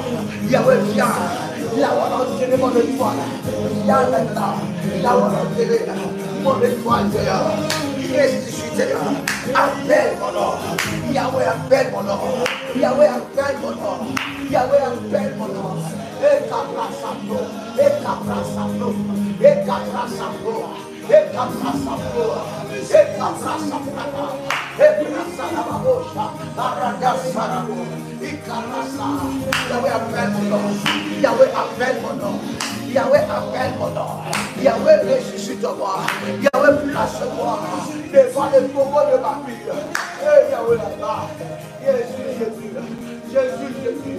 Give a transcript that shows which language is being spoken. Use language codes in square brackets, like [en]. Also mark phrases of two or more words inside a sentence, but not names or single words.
[fr] Yahweh, viens. Là, on a enterré mon étoile. Viens maintenant. Là, on a enterré mon étoile, Seigneur. Ressuscite, Seigneur. Appelle mon nom. Yahweh, appelle mon nom. Yahweh, appelle mon nom. Yahweh, appelle mon nom. Et Cabrasabro. Et Cabrasabro. Et Cabrasabro. Et Cabrasabro. Et Cabrasabro. Et Cabrasabro. Aragasarabo. Et Cabrasa. Yahweh, appelle mon nom. Yahweh, appelle mon nom. Yahweh, appelle mon nom. Yahweh, ressuscite-moi. Yahweh, place-moi devant le pouvoir de ma vie. Et Yahweh, là-bas. Jésus. Jésus.